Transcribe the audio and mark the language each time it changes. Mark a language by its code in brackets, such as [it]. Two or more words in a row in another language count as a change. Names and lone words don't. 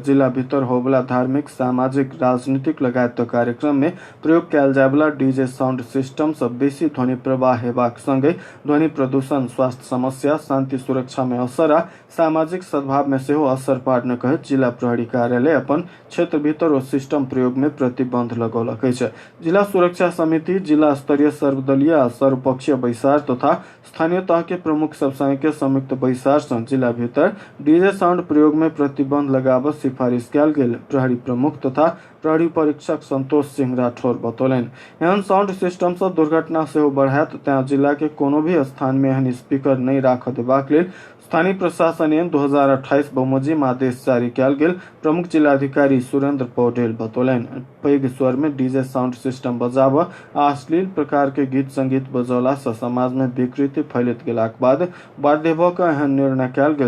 [mai] जिला भीतर होबला धार्मिक, सामाजिक, राजनीतिक लगायत कार्यक्रम में प्रयोग कयल जायवला डीजे साउंड सिस्टम से बेसी ध्वनि प्रवाह हेबाक संगे ध्वनि प्रदूषण, स्वास्थ्य समस्या, शांति सुरक्षा में असर आ सामाजिक सद्भाव में सेहो असर पाड़ने कहैत जिला प्रहरी कार्यालय अपन क्षेत्र भीतर ओ सिस्टम प्रयोग में प्रतिबंध लगौलक छै। जिला सुरक्षा समिति जिला स्तरीय सर्वदलीय आ सर्वपक्षीय बैसार तथा स्थानीय तह के प्रमुख सब संघ के संयुक्त बैसार से जिला भीतर डीजे साउंड प्रयोग में प्रतिबंध लगाबत सिफारिश कयल गेल। प्रहरी प्रमुख तथा प्रहरी परीक्षक संतोष सिंह राठौर बतौलनि एहन साउंड सिस्टम से दुर्घटना सेहो बढ़त, तें जिला के कोनो भी स्थान में एहन स्पीकर नहीं राख देबाक लेल स्थानीय प्रशासन एन 2028 बहुमोजिम आदेश जारी कयल गेल। प्रमुख जिलाधिकारी सुरेंद्र पौडेल बतौलनि पैघ स्वर में डीजे साउंड सिस्टम बजाबऽ आ अश्लील प्रकार के गीत संगीत बजौला से समाज में विकृति फैलत गेलाक बाद बाध्य भऽ कऽ एहन निर्णय कयल गेल।